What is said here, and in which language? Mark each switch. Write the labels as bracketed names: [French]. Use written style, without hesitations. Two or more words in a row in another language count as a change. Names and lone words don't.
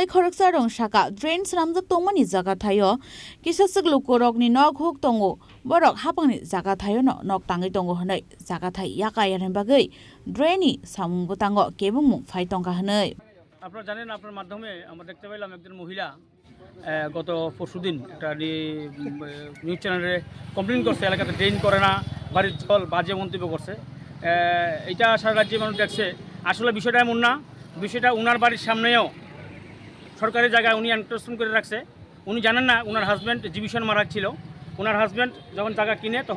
[Kok Borok] khoroksa rong saka drains ramjak tongmani jaga thayo kisasuk lukorok ni nok huk tongo borok hapangni jaga thayo no nok tangai tongo hanai jaga thai yaka yan bagai draini samung botango kebung phai tongka hanai [Bangla] আপনারা জানেন আপনার মাধ্যমে আমরা দেখতে পেলাম একজন মহিলা গত পরশুদিন একটা [English] news channel [Bangla] কমপ্লেইন করছে এলাকাতে ড্রেন করে না বাড়ির জল বাজে মন্তব্য করছে এটা সারা রাজ্যে মানুষ দেখছে আসলে বিষয়টা এমন না বিষয়টা ওনার বাড়ির সামনেও সরকারি জায়গায় উনি এনক্রোচমেন্ট করে রাখছে উনি জানেন না ওনার হাজব্যান্ড জীবিষণ মারা ছিল ওনার হাজব্যান্ড যখন জায়গা কিনে তখন